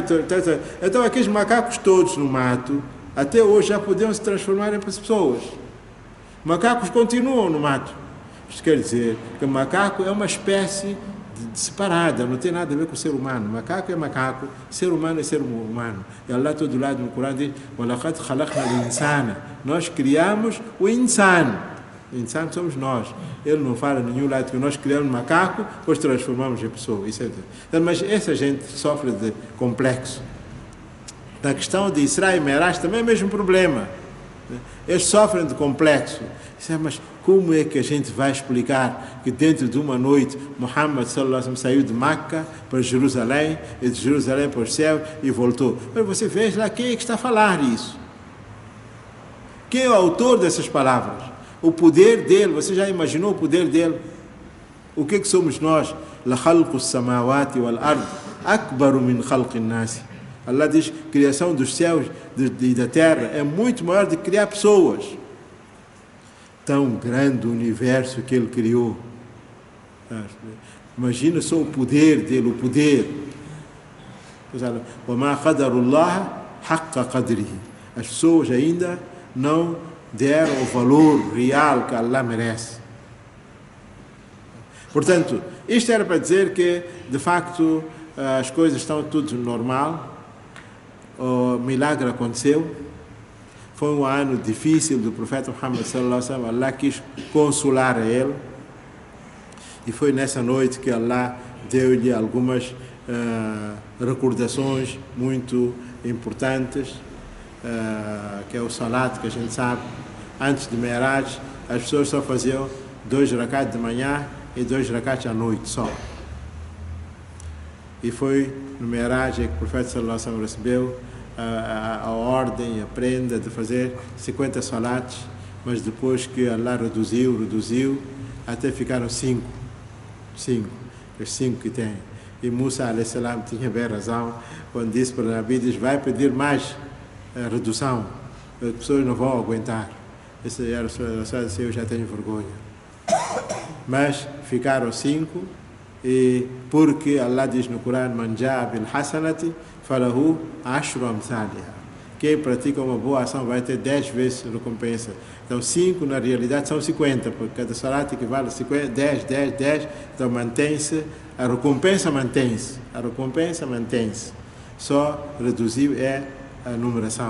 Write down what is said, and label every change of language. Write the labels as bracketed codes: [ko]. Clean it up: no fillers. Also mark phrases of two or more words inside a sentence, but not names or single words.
[pt] Então aqueles macacos todos no mato, até hoje já podiam se transformar em pessoas. Macacos continuam no mato. Isto quer dizer que o macaco é uma espécie separada, não tem nada a ver com o ser humano. Macaco é macaco, ser humano é ser humano. E Allah todo lado no Corão diz, [ar] وَلَقَدْ خَلَقْنَا الْإِنسَانَ. [pt] Nós criamos o insan. O insan somos nós. Ele não fala em nenhum lado que nós criamos macaco, depois transformamos em pessoa. Isso é... Então, mas essa gente sofre de complexo. Na questão de Isra e Mi'raj também é o mesmo problema. Eles sofrem de complexo. Mas como é que a gente vai explicar que dentro de uma noite Muhammad [ar] صلى الله عليه وسلم [pt] saiu de Meca para Jerusalém e de Jerusalém para o céu e voltou? Mas você vê lá quem é que está a falar isso? Quem é o autor dessas palavras? O poder dele, você já imaginou o poder dele? O que é que somos nós? [ar] لخلق السماوات والأرض أكبر من خلق الناس. [pt] Allah diz, criação dos céus e da terra é muito maior do que criar pessoas. Tão grande o universo que ele criou. Imagina só o poder dele, o poder. [ar] وَمَا قَدَرُ اللَّهَ حَقَّ قَدْرِهِ. [pt] As pessoas ainda não deram o valor real que Allah merece. Portanto, isto era para dizer que, de facto, as coisas estão tudo normal. O milagre aconteceu. Foi um ano difícil do profeta Muhammad [ar] صلى الله عليه وسلم. [pt] Allah quis consolar a ele. E foi nessa noite que Allah deu-lhe algumas recordações muito importantes, que é o salat, que a gente sabe. Antes de Mi'raj, as pessoas só faziam 2 rakat de manhã e 2 rakat à noite só. E foi no Mi'raj que o profeta [ar] صلى الله عليه وسلم [pt] recebeu a ordem, a prenda de fazer 50 salats, mas depois que Allah reduziu, até ficaram 5. Os 5 que tem. E Musa a.s. tinha bem razão quando disse para Nabi, diz, vai pedir mais redução, as pessoas não vão aguentar. Esse era só dizer, eu já tenho vergonha. Mas ficaram 5, e porque Allah diz no Corão, [ar] من جاء بالحسنة فله عشر أمثالها. [pt] Quem pratica uma boa ação vai ter 10 vezes recompensa. Então 5 na realidade são 50, porque cada salat equivale a 50, 10. Então mantém-se, a recompensa mantém-se. Só reduziu a numeração.